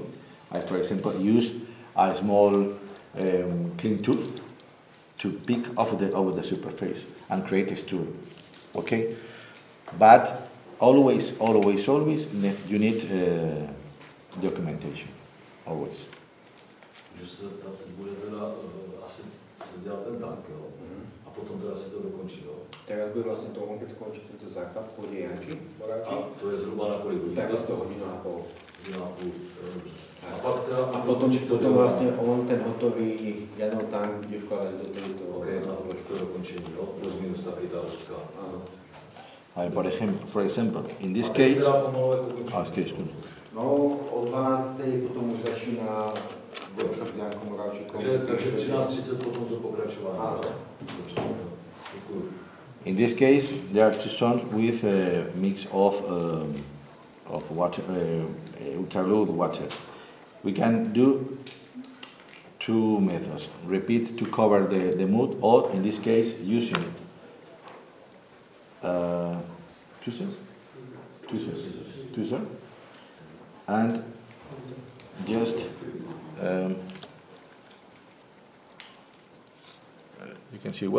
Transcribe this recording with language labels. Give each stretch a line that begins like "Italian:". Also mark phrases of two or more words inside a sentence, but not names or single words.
English: I, for example, use a small clean tooth to pick off the surface and create texture. Okay, but always you need documentation. Always.
Czech: Že se bude teda asi se dělat ten tank, jo? A potom teda se to dokončí, jo?
Slovak: Teraz bude vlastne to on, keď skončí tento základ, pôjde Janči, baráky.
Czech: A to je zhruba na kolik hodín?
Slovak: Tak vlastne hodinu a pol.
Czech: Dobře. A
Slovak: potom vlastne on ten hotový Janov tank bude vkladať do tejto...
Czech: Ok, na to dokončení, jo? Plus minus taky ta hoďka.
Slovak: Áno.
English: For example, in this case... excuse me.
Slovak: No, o 12. potom už začína workshop s Jankom Moravčíkom.
Czech: Takže 13:30 potom to pokračování.
Slovak: Áno.
English: In this case, there are two stones with a mix of water, ultra-low water. We can do two methods. Repeat to cover the mood, or in this case, using tweezers, and just you can see well.